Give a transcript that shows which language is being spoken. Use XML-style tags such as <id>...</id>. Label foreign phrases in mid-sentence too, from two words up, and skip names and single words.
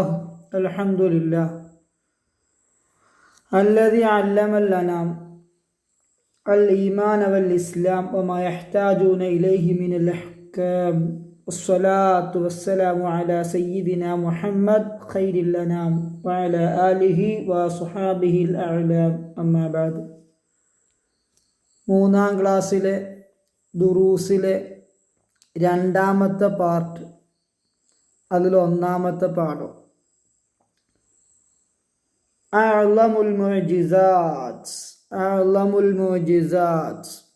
<ar>الحمد لله الذي علم الأنام الإيمان والإسلام وما يحتاجون إليه من الأحكام، والصلاة والسلام على سيدنا محمد خير الأنام وعلى آله وصحابه الأعلام. أما بعد.</ar> <ml>മൂന്നാം ക്ലാസ്സിലെ ദുറൂസിലെ രണ്ടാമത്തെ പാർട്ട്, അതിലൊന്നാമത്തെ പാഠം അഅ്ലമുൽ മുഅ്ജിസാത്ത്.</ml>